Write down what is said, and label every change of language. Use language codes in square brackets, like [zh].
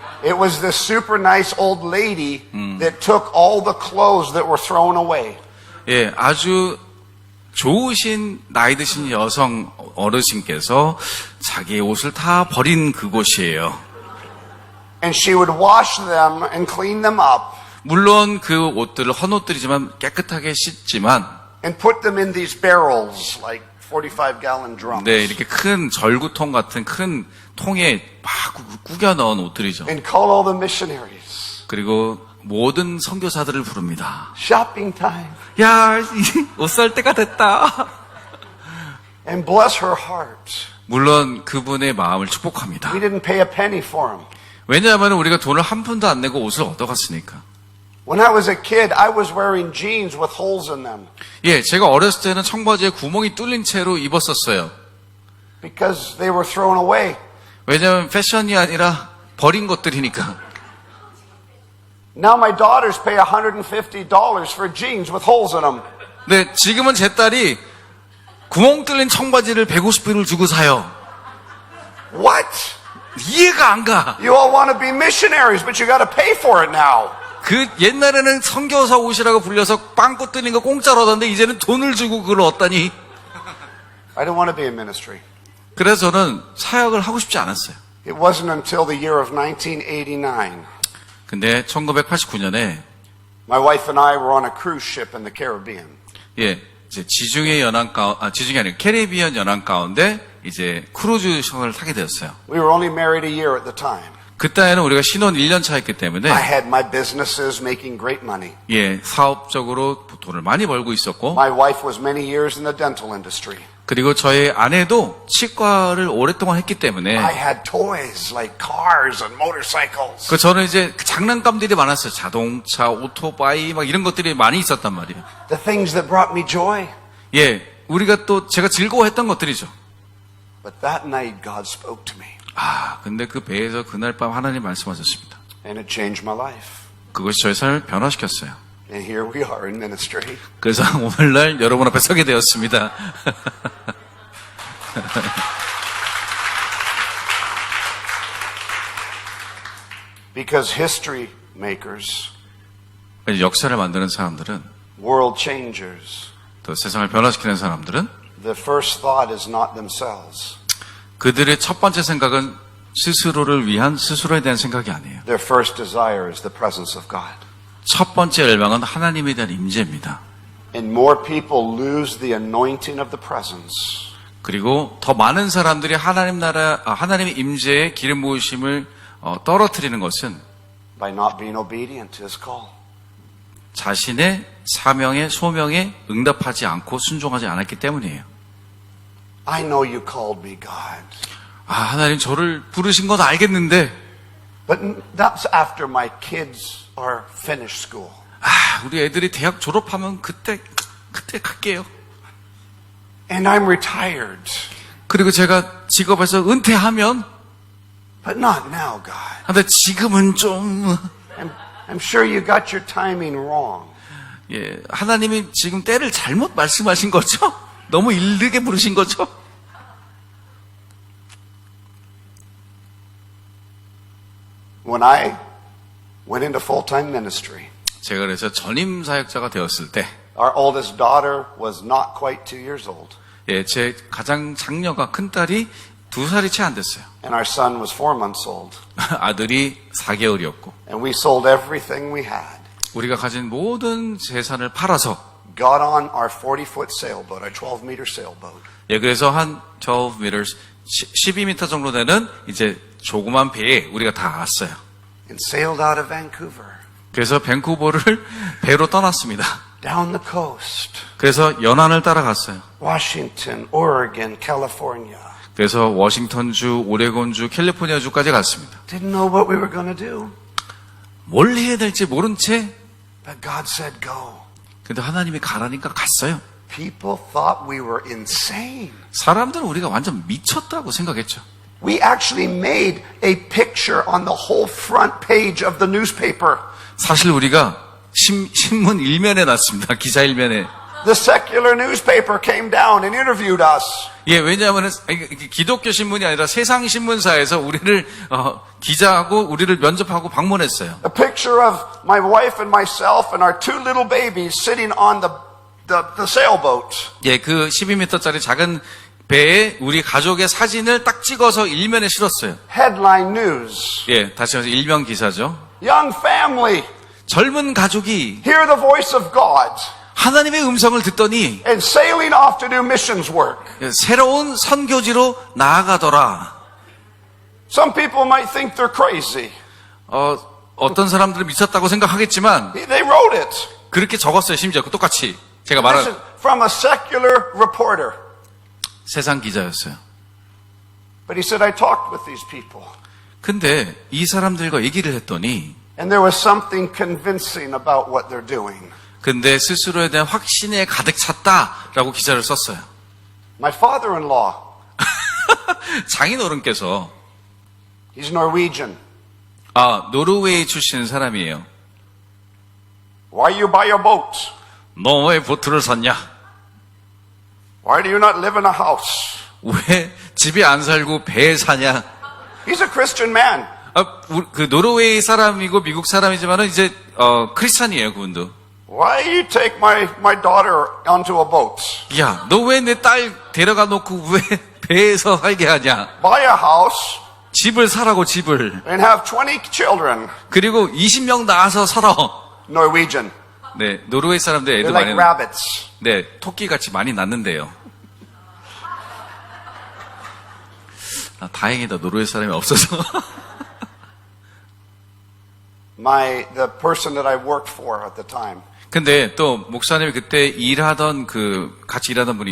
[en] It was this super nice old lady that took all the clothes that were thrown away. [ko] 예, 아주 좋으신 나이 드신 여성 어르신께서 자기의 옷을 다 버린 그곳이에요. [en] And she would wash them and clean them up [ko] 물론 그 옷들을 헌옷들이지만 깨끗하게 씻지만 [en] and put them in these barrels, like 45-gallon drums. [ko] 네, 이렇게 큰 절구통 같은 큰 통에 막 구겨 넣은 옷들이죠. [en] And call all the missionaries. [ko] 그리고 모든 선교사들을 부릅니다. [en] Shopping time. [ko] 야, 옷 살 때가 됐다. [en] And bless her heart. [ko] 물론 그분의 마음을 축복합니다. [en] We didn't pay a penny for them. [ko] 왜냐하면 우리가 돈을 한 푼도 안 내고 옷을 얻어갔으니까. [en] When I was a kid, I was wearing jeans with holes in them [ko] 예, 제가 어렸을 때는 청바지에 구멍이 뚫린 채로 입었었어요. [en] because they were thrown away. [ko] 왜냐하면 패션이 아니라 버린 것들이니까. [en] Now my daughters pay $150 for jeans with holes in them. [ko] 네, 지금은 제 딸이 구멍 뚫린 청바지를 150불을 주고 사요. [en] What? [ko] 이해가 안 가. [en] You all want to be missionaries, but you got to pay for it now. [ko] 그 옛날에는 선교사 옷이라고 불려서 빵꾸 뚫린 거 공짜로 얻었는데 이제는 돈을 주고 그걸 얻다니. [en] I didn't want to be in ministry. [ko] 그래서 저는 사역을 하고 싶지 않았어요. [en] It wasn't until the year of 1989. [ko] 근데 1989년에 [en] My wife and I were on a cruise ship in the Caribbean. [ko] 예, 이제 지중해 연안 지중해 아니라 캐리비안 연안 가운데 이제 크루즈선을 타게 되었어요. [en] We were only married a year at the time. [ko] 그때는 우리가 신혼 1년 차였기 때문에 [en] I had my businesses making great money. [ko] 예, 사업적으로 돈을 많이 벌고 있었고 [en] My wife was many years in the dental industry. [ko] 그리고 저의 아내도 치과를 오랫동안 했기 때문에 [en] I had toys like cars and motorcycles. [ko] 그 저는 이제 그 장난감들이 많았어요. 자동차, 오토바이 막 이런 것들이 많이 있었단 말이에요. [en] The things that brought me joy. [ko] 예, 우리가 또 제가 즐거워했던 것들이죠. [en] But that night God spoke to me. [ko] 아, 근데 그 배에서 그날 밤 하나님 말씀하셨습니다. [en] And it changed my life. [ko] 그것이 저의 삶을 변화시켰어요. [en] And here we are in ministry. [ko] 그래서 오늘날 여러분 앞에 서게 되었습니다. [en] Because history makers, [ko] 역사를 만드는 사람들은 [en] world changers, [ko] 또 세상을 변화시키는 사람들은 [en] the first thought is not themselves. [ko] 그들의 첫 번째 생각은 스스로를 위한 스스로에 대한 생각이 아니에요. [en] Their first desire is the presence of God. [ko] 첫 번째 열망은 하나님에 대한 임재입니다. [en] And more people lose the anointing of the presence [ko] 그리고 더 많은 사람들이 하나님의 임재의 기름 부으심을 떨어뜨리는 것은 [en] by not being obedient to His call. [ko] 자신의 사명에, 소명에 응답하지 않고 순종하지 않았기 때문이에요. [en] I know you called me, God. [ko] 아, 하나님 저를 부르신 건 알겠는데, [en] But that's after my kids are finished school. [ko] 아, 우리 애들이 대학 졸업하면 그때 갈게요. [en] And I'm retired. [ko] 그리고 제가 직업에서 은퇴하면, [en] But not now, God. [ko] 근데 지금은 좀, [en] I'm sure you got your timing wrong. [ko] 예, 하나님이 지금 때를 잘못 말씀하신 거죠? 너무 이르게 부르신 거죠? [en] When I went into full-time ministry, [ko] 제가 그래서 전임 사역자가 되었을 때, [en] our oldest daughter was not quite 2 years old, [ko] 예, 제 가장 장녀가 큰 딸이 2살이 채 안 됐어요. [en] and our son was 4 months old. [ko] 아들이 4개월이었고, [en] And we sold everything we had, [ko] 우리가 가진 모든 재산을 팔아서, [en] got on our 40-foot sailboat, our 12-meter sailboat, [ko] 예, 그래서 한 12m, 12m 정도 되는 이제 조그만 배에 우리가 다 왔어요. [en] and sailed out of Vancouver, [ko] 그래서 밴쿠버를 배로 떠났습니다. [en] down the coast, [ko] 그래서 연안을 따라갔어요. [en] Washington, Oregon, California. [ko] 그래서 워싱턴주, 오레곤주, 캘리포니아주까지 갔습니다. [en] Didn't know what we were going to do, [ko] 뭘 해야 될지 모른 채, [en] but God said go. [ko] 근데 하나님이 가라니까 갔어요. [en] People thought we were insane. [ko] 사람들은 우리가 완전 미쳤다고 생각했죠. [en] We actually made a picture on the whole front page of the newspaper. [ko] 사실 우리가 신문 일면에 났습니다. 기사 일면에. [en] The secular newspaper came down and interviewed us. [ko] 예, 왜냐하면 기독교 신문이 아니라 세상 신문사에서 우리를 기자하고 우리를 면접하고 방문했어요. [en] A picture of my wife and myself and our 2 little babies sitting on the sailboat. [ko] 예, 그 12m짜리 작은 배에 우리 가족의 사진을 딱 찍어서 일면에 실었어요. [en] Headline news. [ko] 예, 다시 말해서 일면 기사죠. [en] Young family, [ko] 젊은 가족이 [en] hear the voice of God. [ko] 하나님의 음성을 듣더니 [en] And sailing off to do missions work. [ko] 새로운 선교지로 나아가더라. [en] Some people might think they're crazy. [ko] 어떤 사람들은 미쳤다고 생각하겠지만 [en] They wrote it. [ko] 그렇게 적었어요. 심지어 똑같이 제가 [en] This [ko] 말한 [en] is from a secular reporter. [ko] 세상 기자였어요. [en] But he said, I talked with these people. [ko] 근데 이 사람들과 얘기를 했더니 [en] And there was something convincing about what they're doing. [ko] 근데 스스로에 대한 확신에 가득 찼다라고 기사를 썼어요. [en] My father-in-law, [ko] 장인어른께서 [en] he's Norwegian. [ko] 노르웨이 출신 사람이에요. [en] Why you buy a boat? [ko] 너 왜 보트를 샀냐? [en] Why do you not live in a house? [ko] 왜 집에 안 살고 배에 사냐? [en] He's a Christian man. [ko] 그 노르웨이 사람이고 미국 사람이지만은 이제 크리스찬이에요, 그분도. [en] Why you take my daughter onto a boat? [ko] 야, 너 왜 내 딸 데려가 놓고 왜 배에서 살게 하냐? [en] Buy a house [ko] 집을 사라고 집을. [en] and have 20 children. [ko] 그리고 20명 낳아서 살아. [en] Norwegian. [ko] 네, 노르웨이 사람들 [en] They're [ko] 애들 [en] like [ko] 많이 [en] rabbits. [ko] 네, 토끼같이 많이 낳는데요. 다행이다. 노르웨이 사람이 없어서. [en] The person that I worked for at the time, [ko] 근데 또 목사님이 그때 같이 일하던 분이